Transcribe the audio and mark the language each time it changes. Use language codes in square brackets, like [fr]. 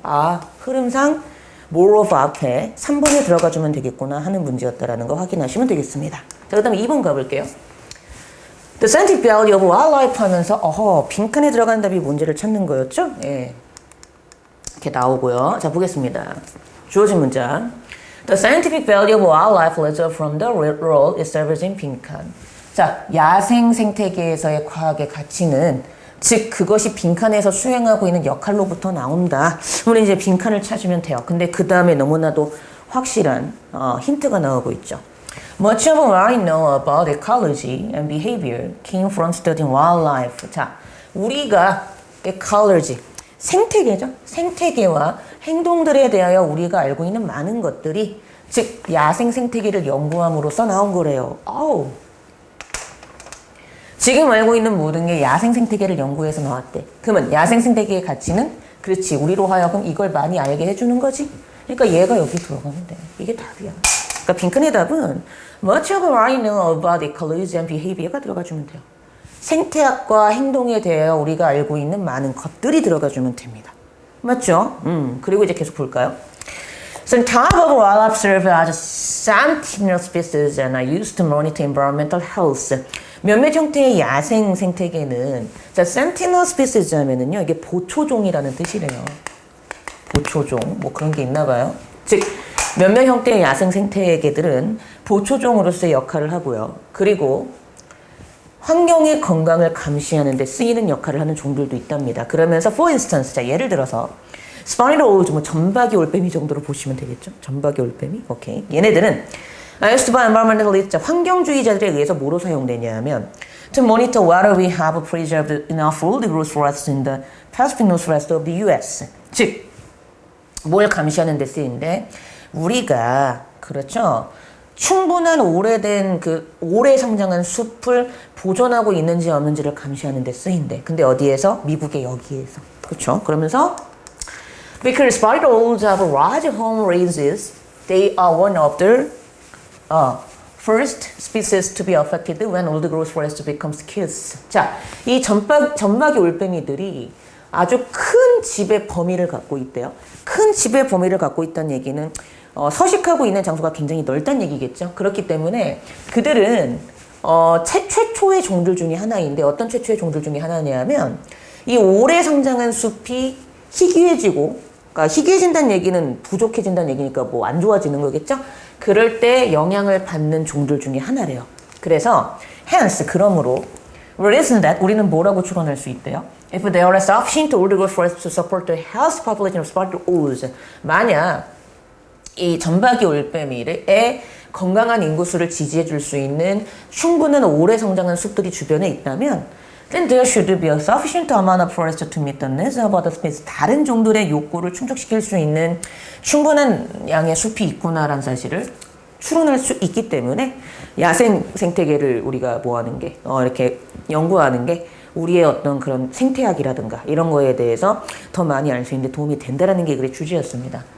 [ko] 아, 흐름상 moreover 앞에 3번에 들어가주면 되겠구나 하는 문제였다라는 거 확인하시면 되겠습니다. 자, 그 다음에 2번 가볼게요. [en] The scientific value of wildlife [ko] 하면서 빈칸에 들어가는 답이 문제를 찾는 거였죠? 예. 이렇게 나오고요. 자, 보겠습니다. 주어진 문장. [en] The scientific value of wildlife results from the role it serves in 빈칸. [ko] 자, 야생 생태계에서의 과학의 가치는 즉 그것이 빈칸에서 수행하고 있는 역할로부터 나온다. 우리 이제 빈칸을 찾으면 돼요. 근데 그 다음에 너무나도 확실한 힌트가 나오고 있죠. [en] Much of what I know about ecology and behavior came from studying wildlife. [ko] 자, 우리가 ecology, 생태계죠. 생태계와 행동들에 대하여 우리가 알고 있는 많은 것들이 즉 야생 생태계를 연구함으로써 나온 거래요. 지금 알고 있는 모든 게 야생 생태계를 연구해서 나왔대. 그러면 야생 생태계의 가치는 그렇지. 우리로 하여금 이걸 많이 알게 해주는 거지. 그러니까 얘가 여기 들어가면 돼. 이게 답이야. 그러니까 빈칸의 답은 [en] Much of what I know about ecology and behavior가 [ko] 들어가주면 돼요. 생태학과 행동에 대하여 우리가 알고 있는 많은 것들이 들어가주면 됩니다. 맞죠? 그리고 이제 계속 볼까요? [en] Some type of wildlife serve as sentinel species and are used to monitor environmental health. [ko] 몇몇 형태의 야생 생태계는 자, sentinel species 하면은요, 이게 보초종이라는 뜻이래요. 보초종, 뭐 그런 게 있나 봐요. 즉, 몇몇 형태의 야생 생태계들은 보초종으로서의 역할을 하고요. 그리고 환경의 건강을 감시하는 데 쓰이는 역할을 하는 종들도 있답니다. 그러면서 [en] for instance, [ko] 자, 예를 들어서 [en] 스파니럴 오즈, [ko] 뭐 전박이 올빼미 정도로 보시면 되겠죠. 전박이 올빼미, 오케이. 얘네들은 [en] used by environmentalists, [ko] 환경주의자들에 의해서 뭐로 사용되냐 하면 [en] to monitor whether we have preserved enough food growth forests in the Pacific Northwest of the US. [ko] 즉, 뭘 감시하는 데 쓰이는데 우리가 그렇죠. 충분한 오래된 오래 성장한 숲을 보존하고 있는지 없는지를 감시하는 데 쓰인대. 근데 어디에서? 미국의 여기에서. 그렇죠? 그러면서 [en] because sparrows have large home ranges, they are one of the first species to be affected when old growth forest becomes scarce. [ko] 자, 이 점막이 올빼미들이 아주 큰 집의 범위를 갖고 있대요. 큰 집의 범위를 갖고 있다는 얘기는 서식하고 있는 장소가 굉장히 넓다는 얘기겠죠. 그렇기 때문에 그들은 최초의 종들 중에 하나인데 어떤 최초의 종들 중에 하나냐면 이 오래 성장한 숲이 희귀해지고, 그러니까 희귀해진다는 얘기는 부족해진다는 얘기니까 뭐 안 좋아지는 거겠죠. 그럴 때 영향을 받는 종들 중에 하나래요. 그래서 hence 그러므로 [en] reason that [ko] 우리는 뭐라고 추론할 수 있대요? [en] If there is sufficient old growth forest to support the health population of spotted owls, [ko] 만약 이 점박이 올빼미의 건강한 인구수를 지지해 줄 수 있는 충분한 오래 성장한 숲들이 주변에 있다면 [en] then there should be a sufficient amount of forest to meet the needs of other species. [ko] 다른 종들의 욕구를 충족시킬 수 있는 충분한 양의 숲이 있구나라는 사실을 추론할 수 있기 때문에 야생 생태계를 우리가 뭐 하는 게 이렇게 연구하는 게 우리의 어떤 그런 생태학이라든가 이런 거에 대해서 더 많이 알 수 있는 데 도움이 된다라는 게 그의 주제였습니다.